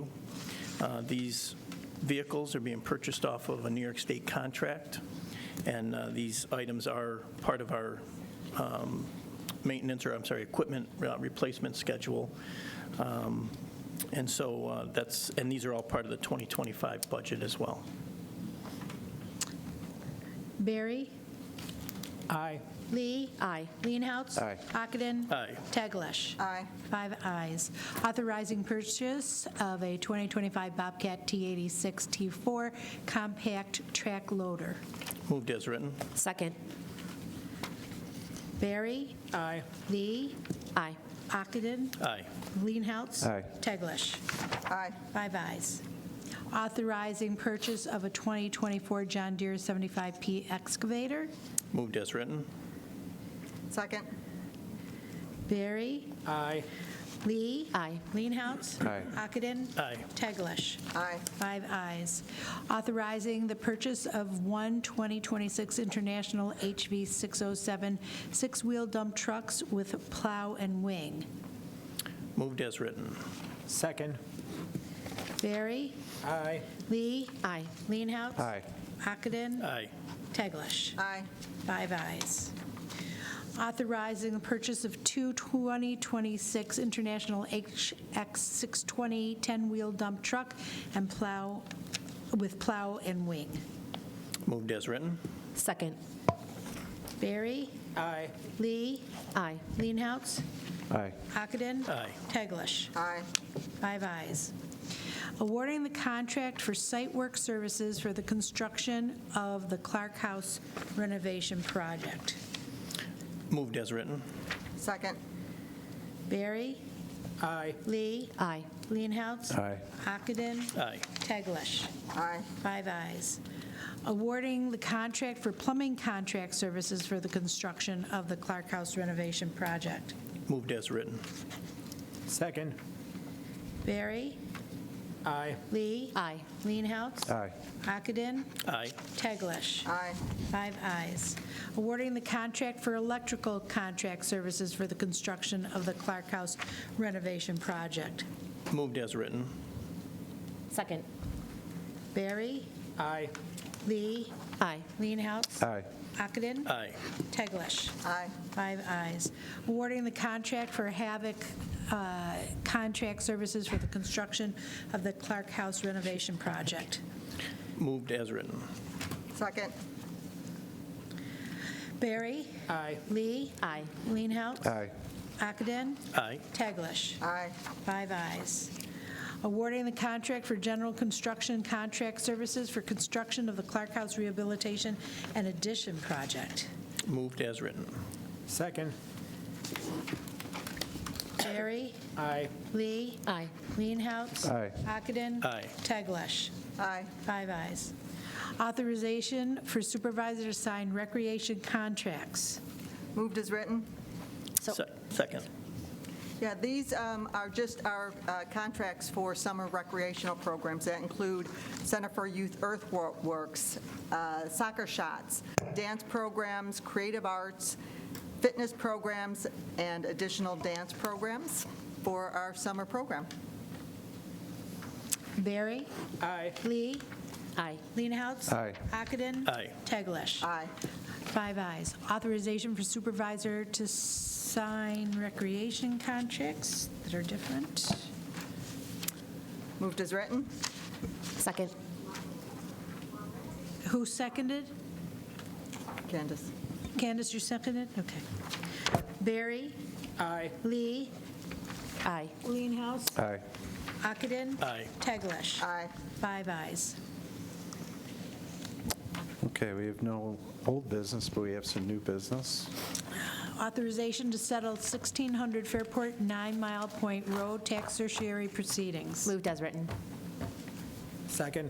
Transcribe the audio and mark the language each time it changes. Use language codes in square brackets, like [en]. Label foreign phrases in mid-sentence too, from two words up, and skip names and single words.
[en] These vehicles are being purchased off of a New York State contract, and these items are part of our equipment replacement schedule. And so and these are all part of the 2025 budget as well. Barry? Aye. Lee? Aye. Leenhouts? Aye. Ockenden? Aye. Teglash? Aye. 5 ayes. Authorizing purchase of a 2025 Bobcat T86 T4 compact track loader. Moved as written. Second. Barry? Aye. Lee? Aye. Ockenden? Aye. Leenhouts? Aye. Teglash? Aye. 5 ayes. Authorizing purchase of a 2024 John Deere 75P excavator. Moved as written. Second. Barry? Aye. Lee? Aye. Leenhouts? Aye. Ockenden? Aye. Teglash? Aye. 5 ayes. Authorizing the purchase of one 2026 International HV 607 six-wheel dump trucks with plow and wing. Moved as written. Second. Barry? Aye. Lee? Aye. Leenhouts? Aye. Ockenden? Aye. Teglash? Aye. 5 ayes. Authorizing the purchase of two 2026 International HX 620 10-wheel dump truck and plow with plow and wing. Moved as written. Second. Barry? Aye. Lee? Aye. Leenhouts? Aye. Ockenden? Aye. Teglash? Aye. 5 ayes. Awarding the contract for site work services for the construction of the Clark House renovation project. Moved as written. Second. Barry? Aye. Lee? Aye. Leenhouts? Aye. Ockenden? Aye. Teglash? Aye. 5 ayes. Awarding the contract for plumbing contract services for the construction of the Clark House renovation project. Moved as written. Second. Barry? Aye. Lee? Aye. Leenhouts? Aye. Ockenden? Aye. Teglash? Aye. 5 ayes. Awarding the contract for electrical contract services for the construction of the Clark House renovation project. Moved as written. Second. Barry? Aye. Lee? Aye. Leenhouts? Aye. Ockenden? Aye. Teglash? Aye. 5 ayes. Awarding the contract for Havoc contract services for the construction of the Clark House renovation project. Moved as written. Second. Barry? Aye. Lee? Aye. Leenhouts? Aye. Ockenden? Aye. Teglash? Aye. 5 ayes. Awarding the contract for general construction contract services for construction of the Clark House rehabilitation and addition project. Moved as written. Second. Barry? Aye. Lee? Aye. Leenhouts? Aye. Ockenden? Aye. Teglash? Aye. 5 ayes. Authorization for supervisor to sign recreation contracts. Moved as written. Second. Yeah, these are just our contracts for summer recreational programs that include Center for Youth Earthworks, soccer shots, dance programs, creative arts, fitness programs, and additional dance programs for our summer program. Barry? Aye. Lee? Aye. Leenhouts? Aye. Ockenden? Aye. Teglash? Aye. 5 ayes. Authorization for supervisor to sign recreation contracts that are different. Moved as written. Second. Who seconded? Candace. Candace, you seconded? Okay. Barry? Aye. Lee? Aye. Leenhouts? Aye. Ockenden? Aye. Teglash? Aye. 5 ayes. Okay, we have no old business, but we have some new business. Authorization to settle 1600 Fairport 9 Mile Point Road tax certiorari proceedings. Moved as written. Second.